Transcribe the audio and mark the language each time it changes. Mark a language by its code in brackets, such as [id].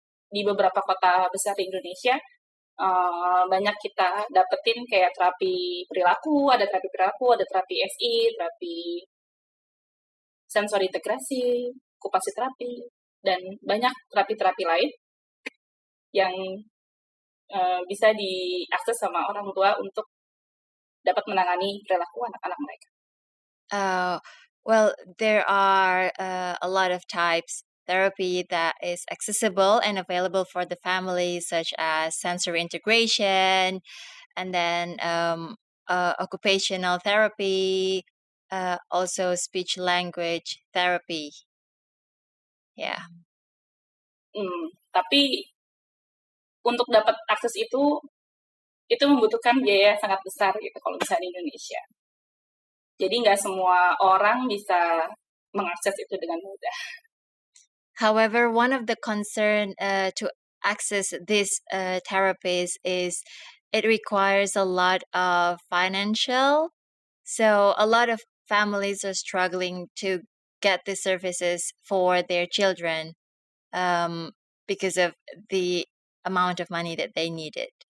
[id] Di beberapa kota besar di Indonesia banyak kita dapetin kayak terapi perilaku, ada terapi SI, terapi sensori integrasi, okupasi terapi, dan banyak terapi-terapi lain yang bisa diakses sama orang tua untuk dapat menangani perilaku anak-anak mereka. [en] Well, there are a lot of types therapy that is accessible and available for the family, such as sensory integration, and then occupational therapy, also speech language therapy. Yeah. [id] Tapi untuk dapat akses itu membutuhkan biaya yang sangat besar gitu kalau misalnya di Indonesia. Jadi nggak semua orang bisa mengakses itu dengan mudah. [en] However, one of the concern to access these therapies is it requires a lot of financial. So a lot of families are struggling to get the services for their children because of the amount of money that they needed.